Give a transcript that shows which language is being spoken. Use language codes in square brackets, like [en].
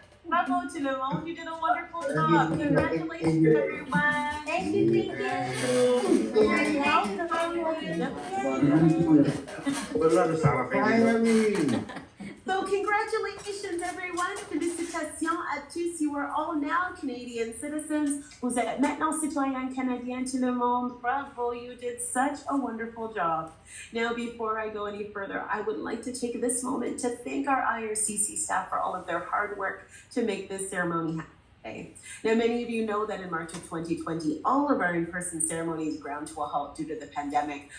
[en] Bravo to [fr] le monde. [en] You did a wonderful job. Congratulations, everyone. Thank you. So congratulations everyone, [fr] félicitations à tous, [en] you are all now Canadian citizens. [fr] Vous êtes maintenant citoyens canadiens tout le monde. [en] Bravo, you did such a wonderful job. Now before I go any further, I would like to take this moment to thank our IRCC staff for all of their hard work to make this ceremony happen. Now, many of you know that in March of 2020, all of our in-person ceremonies ground to a halt due to the pandemic.